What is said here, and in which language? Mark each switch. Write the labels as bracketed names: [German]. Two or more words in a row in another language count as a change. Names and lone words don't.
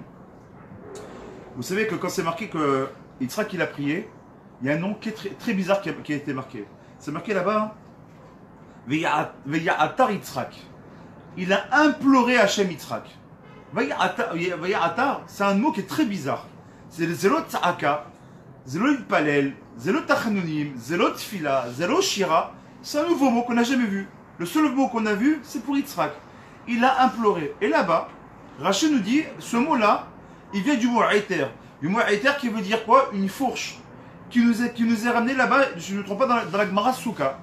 [French] Vous savez que quand c'est marqué que Yitzhak il a prié, il y a un nom qui est très, très bizarre qui a été marqué. C'est marqué là-bas, [Hebrew] ויעתר יצחק. [French] Il a imploré Hachem Yitzhak. Veya'atar, c'est un mot qui est très bizarre. [Hebrew] C'est זה לא צעקה, זה לא יתפלל, זה לא תחנונים, זה לא תפילה, זה לא שירה. [French] C'est un nouveau mot qu'on n'a jamais vu. Le seul mot qu'on a vu, c'est pour Yitzhak. Il a imploré. Et là-bas, Rachel nous dit, ce mot-là, il vient du mot Aïter. Du mot Aïter qui veut dire quoi? Une fourche. Qui nous est ramené là-bas, je ne me trompe pas, dans la Gemara Souka.